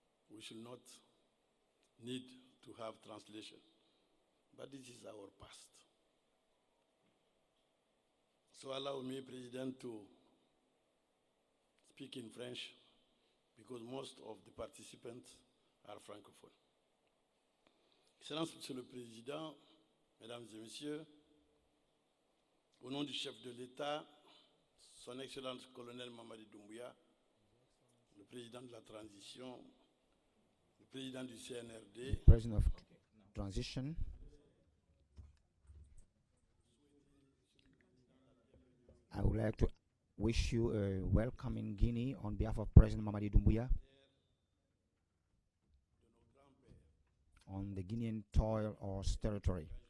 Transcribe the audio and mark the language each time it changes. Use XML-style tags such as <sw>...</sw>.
<en>We should not need to have translation, but this is our past. So allow me, President, to speak in French because most of the participants are francophone.</en> <fr>Excellence, Monsieur le Président, Mesdames et Messieurs, au nom du chef de l'État, Son Excellence Colonel Mamadi Doumbouya, le président de la transition, le président du CNRD,</fr> <en>President of Transition, I would like to wish you a welcome in Guinea on behalf of President Mamadi Doumbouya on the Guinean soil or territory.</en>